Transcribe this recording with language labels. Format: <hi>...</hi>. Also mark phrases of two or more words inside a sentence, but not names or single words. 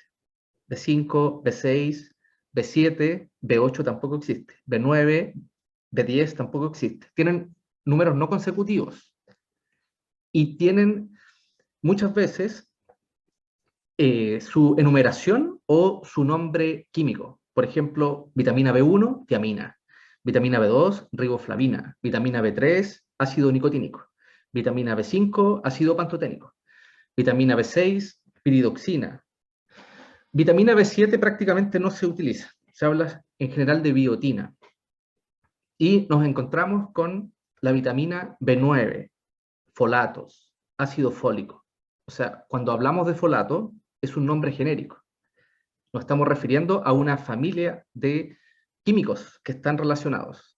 <es>B5, B6, B7, B8 tampoco existe. B9, B10 tampoco existe. Tienen números no consecutivos y tienen muchas veces su enumeración o su nombre químico. Por ejemplo, vitamina B1, tiamina. Vitamina B2, riboflavina. Vitamina B3, ácido nicotínico. Vitamina B5, ácido pantoténico. Vitamina B6, piridoxina. Vitamina B7 prácticamente no se utiliza. Se habla en general de biotina. Y nos encontramos con la vitamina B9, folatos, ácido fólico. O sea, cuando hablamos de folato, es un nombre genérico. Nos estamos refiriendo a una familia de químicos que están relacionados.</es>